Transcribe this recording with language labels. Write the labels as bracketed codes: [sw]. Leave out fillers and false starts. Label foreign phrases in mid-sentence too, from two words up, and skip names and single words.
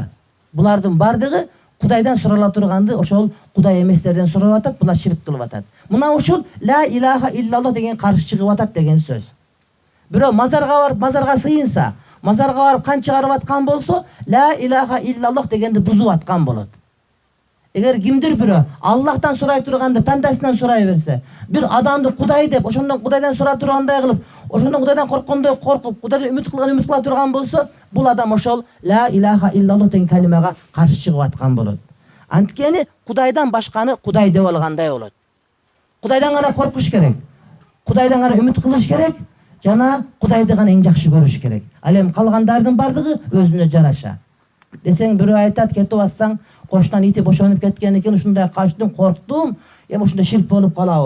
[ky] Булардын бардыгы Кудайдан сурала турганды ошол Кудай эместерден сурап атат, булар ширк кылып атат. Мына ушул [ar] لا إله إلا الله [ky] деген каршы чыгып атат деген сөз. Бирөө мазарга барып, мазарга сыйынса, мазарга барып кан чыгарып аткан болсо, [ar] لا إله إلا الله [ky] дегенди бузуп аткан болот. Эгер кимдир бирөө Аллахтан сурай турганды пандасынан сурай берсе, бир адамды Кудай деп, ошондон Кудайдан сурап тургандай кылып, ошондон Кудайдан корккондой коркуп, Кудайдан үмүт кыла турган болсо, бул адам ошол [ar] لا إله إلا الله [ky] деген калимага каршы чыгып аткан болот. Анткени Кудайдан башканы Кудай деп алгандай болот. Кудайдан гана коркуш керек. Кудайдан гана үмүт кылыш керек, жана Кудайды гана эң жакшы көрүш керек. Ал эми калгандардын бардыгы өзүнө жараша. Десең бирөө айтат, кетип атсаң, кошунан ити бошонуп кеткен экен, ушундай качтым, корктум, эми ушундай ширк болуп калабы.